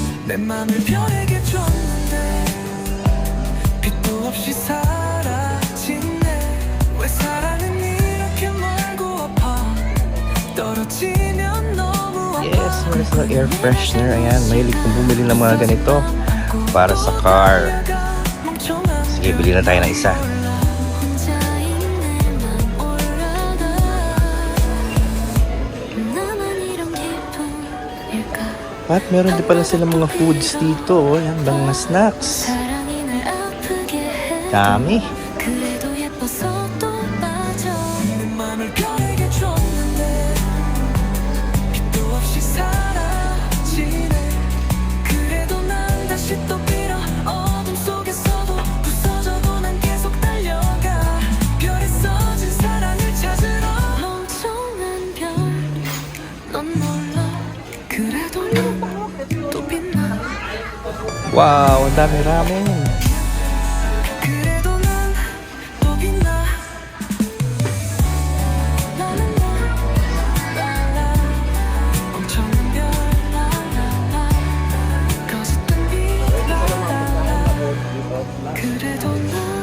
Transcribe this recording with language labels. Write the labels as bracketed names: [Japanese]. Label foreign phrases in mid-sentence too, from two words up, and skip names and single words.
[Korean] 내 맘을 별에게 줬는데 빛도 없이 사라지네. 왜 사랑은 이렇게 멀고 아파 떨어지면 너무 아파. [Filipino] Yes, meron silang [English] air freshener. [Filipino] Ayan, mahilig kong bumili ng mga ganito para sa car. Sige, bili na tayo ng isa. [Korean] 혼자인 내맘 올라가 나만 이런 기분일까. [Filipino] At meron din pala silang mga foods dito. Oh. Yan, mga snacks. [Korean] 사랑이 날 아프게 해 [Filipino] Dami. [Korean] 그래도 예뻐서 또 빠져. 내 맘을 별에게 줬는데 빛도 없이 사라지네. 그래도 난 다시 또 빌어 어둠 속에서도 부서져도 난 계속 달려가. 별에 써진 사랑을 찾으러. 멍청한 별 넌 몰라 그래도 난 또 빛나. [Filipino] Wow, ang dami ramen. [Korean] 그래도 난 또 빛나. 라라라 멍청한 별 라라라 거짓된 빛 라라라 그래도 난